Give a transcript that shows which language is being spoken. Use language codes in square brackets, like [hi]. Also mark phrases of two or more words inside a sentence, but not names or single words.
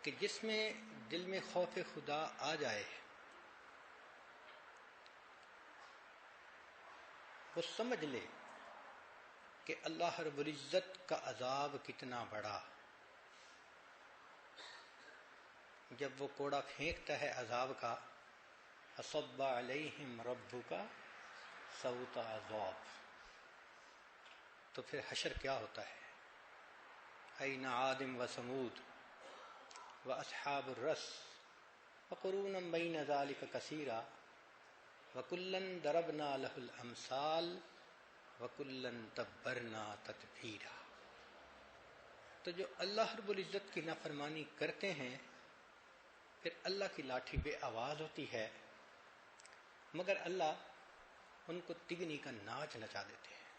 [ur] کہ جس میں دل میں خوف خدا آ جائے وہ سمجھ لے کہ اللہ رب العزت کا عذاب کتنا بڑا. جب وہ کوڑا پھینکتا ہے عذاب کا، [ar] فصب علیہم ربک صوت عذاب، [ur] تو پھر حشر کیا ہوتا ہے؟ [ar] این عاد و ثمود و اصحاب الرس وقرون بین ذلک کثیرا وکلا ضربنا له الامثال وکلا تبرنا تتبیرا. [ur] تو جو اللہ رب العزت کی نافرمانی کرتے ہیں پھر اللہ کی لاٹھی بے آواز ہوتی ہے، مگر اللہ ان کو تگنی کا ناچ نچا دیتے ہیں.